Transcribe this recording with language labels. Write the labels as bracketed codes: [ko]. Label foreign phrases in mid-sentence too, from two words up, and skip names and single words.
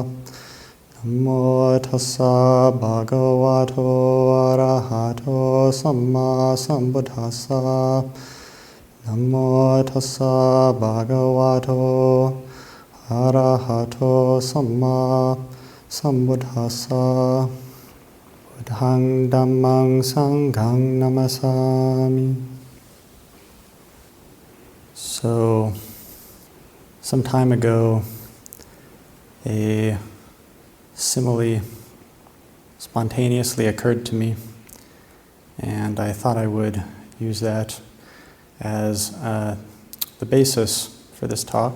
[pi] Namo tassa bhagavato arahato samma sambuddhassa. Namo tassa bhagavato arahato samma sambuddhassa. Buddhang dhammang sanghang namasami. [en] So, some time ago, a simile spontaneously occurred to me, and I thought I would use that as the basis for this talk.